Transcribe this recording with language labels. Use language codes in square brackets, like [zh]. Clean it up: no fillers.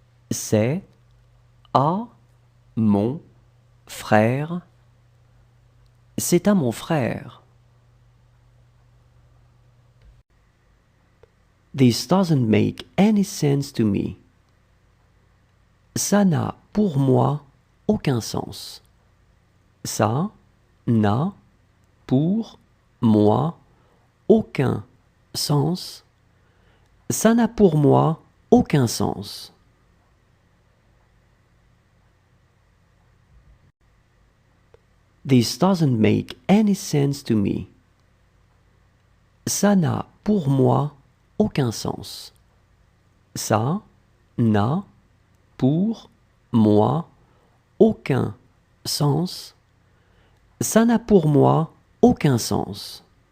[fr] C'est à mon frère. C'est à mon frère. [en] This doesn't make any sense to me. [fr] Ça n'a pour moi aucun sens. Ça n'a pour moi aucun sens. Ça n'a pour moi aucun sens. [en] This doesn't make any sense to me. [fr] Ça n'a pour moi aucun sens. Ça n'a pour moi aucun sens. Ça n'a pour moi aucun sens.